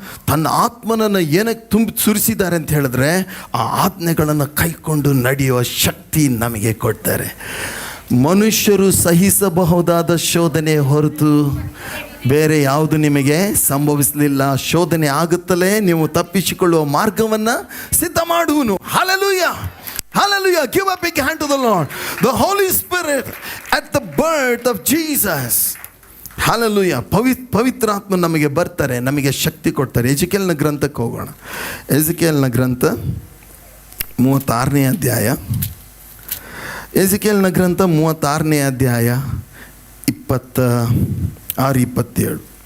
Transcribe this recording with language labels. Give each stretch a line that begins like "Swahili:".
Kannada: ತನ್ನ ಆತ್ಮನನ್ನು ಏನಕ್ಕೆ ಸುರಿಸಿದ್ದಾರೆ ಅಂತ ಹೇಳಿದ್ರೆ, ಆ ಆಜ್ಞೆಗಳನ್ನು ಕೈಕೊಂಡು ನಡೆಯುವ ಶಕ್ತಿ ನಮಗೆ ಕೊಡ್ತಾರೆ. ಮನುಷ್ಯರು ಸಹಿಸಬಹುದಾದ ಶೋಧನೆ ಹೊರತು ಬೇರೆ ಯಾವುದು ನಿಮಗೆ ಸಂಭವಿಸಲಿಲ್ಲ. ಶೋಧನೆ ಆಗುತ್ತಲೇ ನೀವು ತಪ್ಪಿಸಿಕೊಳ್ಳುವ ಮಾರ್ಗವನ್ನು ಸಿದ್ಧ ಮಾಡುವನು.
English: Hallelujah. Hallelujah. Give a big hand to the Lord. The Holy Spirit at the birth of Jesus. Hallelujah.
Kannada: ಪವಿತ್ರಾತ್ಮ ನಮಗೆ ಬರ್ತಾರೆ, ನಮಗೆ ಶಕ್ತಿ ಕೊಡ್ತಾರೆ. ಎಜಿಕೇಲ್ನ ಗ್ರಂಥಕ್ಕೆ ಹೋಗೋಣ. ಎಜಿಕೇಲ್ನ ಗ್ರಂಥ 36ನೇ ಅಧ್ಯಾಯ. ಎಜಿಕೇಲ್ನ ಗ್ರಂಥ 36ನೇ ಅಧ್ಯಾಯ 26-27.